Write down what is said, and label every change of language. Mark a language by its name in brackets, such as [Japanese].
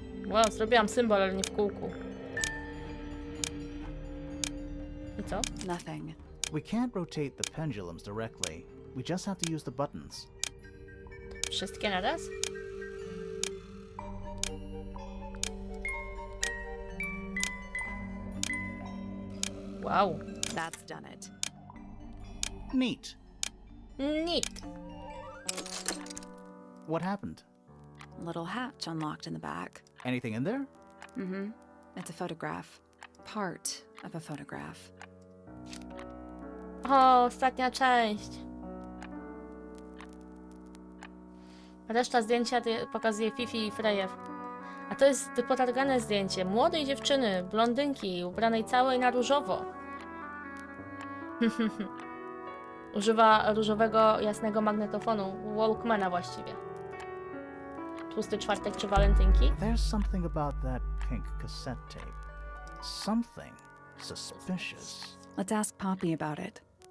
[Polish] Wow, zrobiłam symbol, ale nie w kółku. I co? [English] Nothing. We can't rotate the pendulums directly. We just have to use the buttons. [Polish] Wszystkie naraz? Wow. [English] That's done it. Neat. Neat. What happened? Little hatch unlocked in the back. Anything in there? Mm-hmm. It's a photograph. Part of a photograph. [Polish] O, ostatnia część. Reszta zdjęcia pokazuje Fifi i Freję. A to jest potargane zdjęcie młodej dziewczyny, blondynki, ubranej całej na różowo. Używa różowego, jasnego magnetofonu, Walkmana właściwie. Tłusty czwartek czy walentynki? [English] There's something about that pink cassette tape. Something suspicious. Let's ask Poppy about it.